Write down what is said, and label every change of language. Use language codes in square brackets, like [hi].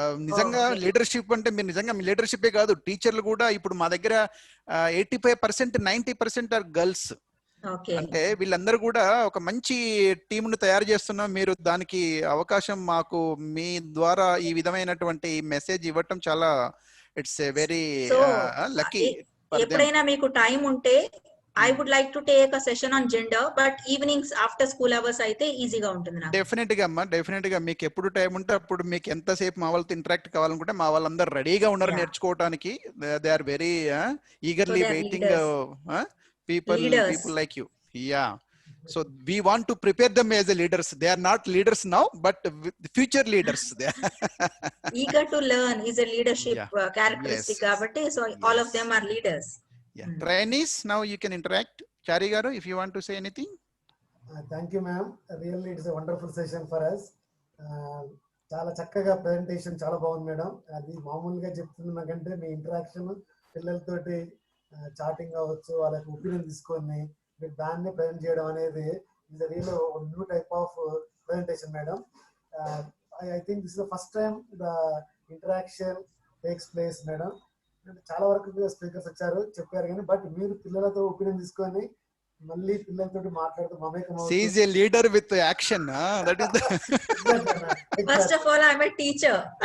[te] నిజంగా లీడర్షిప్ అంటే మీరు నిజంగా లీడర్షిప్ కాదు, టీచర్లు కూడా ఇప్పుడు మా దగ్గర 85% 90% [en] Are girls. [te] అంటే వీళ్ళందరూ కూడా ఒక మంచి టీమ్ ను తయారు చేస్తున్నాం. మీరు దానికి అవకాశం మాకు మీ ద్వారా ఈ విధమైనటువంటి మెసేజ్ ఇవ్వటం చాలా [en] It's a very lucky. [te] ఎప్పుడైనా మీకు టైం ఉంటే [en] I would like to take a session on gender, but evenings after school hours [te] అయితే ఈజీగా ఉంటుంది నాకు. డెఫినెట్ గా అమ్మా, డెఫినెట్ గా మీకు ఎప్పుడు టైం ఉంటే అప్పుడు మీకు ఎంతసేపు మా వాళ్ళతో ఇంటరాక్ట్ కావాలనుకుంటే మా వాళ్ళందరూ రెడీగా ఉన్నారు నేర్చుకోవడానికి. [en] They are very eagerly waiting people like you. Yeah, so we want to prepare them as a leaders. They are not leaders now, but future leaders. They are eager to learn is a leadership characteristic [te] కాబట్టి [en] so all of them are leaders. Yeah. Trainees, now you can interact. Chari garu, if you want to say anything. Thank you ma'am, really it's a wonderful session for us. [te] చాలా చక్కగా presentation చాలా బాగుంది madam. అది మామూలుగా చెప్తున్నకంటే మీ interaction పిల్లలతోటి chatting అవ్వచ్చు, వాళ్ళకి opinion తీసుకొని మీరు దాన్ని ప్రజెంట్ చేయడం అనేది [en] is a real new type of presentation [te] madam. [en] I think this is the first time the interaction takes place madam. [te] చాలా వరకు స్పీకర్స్ వచ్చారు చెప్పారు కానీ బట్ మీరు పిల్లలతో ఒపీనియన్ తీసుకొని మళ్ళీ పిల్లలతో మాట్లాడుతూ మమేకం. [en] She is a leader with action. That is the First of all, I am a teacher.